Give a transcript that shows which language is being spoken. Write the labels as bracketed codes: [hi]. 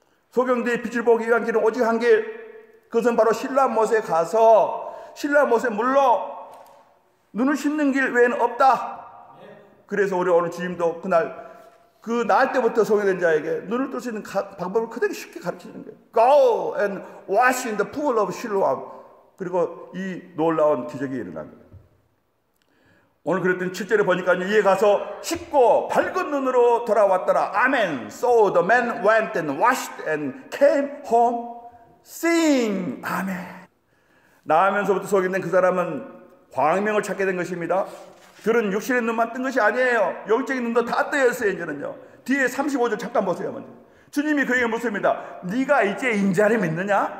[ko] 소경대의 빛을 보기 위한 길은 오직 한 길, 그것은 바로 실로암못에 가서 실로암못에 물러 눈을 씻는 길 외에는 없다. 그래서 우리 오늘 주님도 그날 그 나을 때부터 소개된 자에게 눈을 뜰 수 있는 방법을 그대로 쉽게 가르치는 거예요. [en] Go and wash in the pool of Siloam. [ko] 그리고 이 놀라운 기적이 일어난 거예요. 오늘 그랬더니 7절에 보니까 이에 가서 씻고 밝은 눈으로 돌아왔더라. 아멘. [en] So the man went and washed and came home seeing. [ko] 아멘. 나으면서부터 소개된 그 사람은 광명을 찾게 된 것입니다. 그런 육신의 눈만 뜬 것이 아니에요. 영적인 눈도 다 떠 있어요. 이제는요. 뒤에 35절 잠깐 보세요. 먼저. 주님이 그에게 묻습니다. 네가 이제 인자를 믿느냐?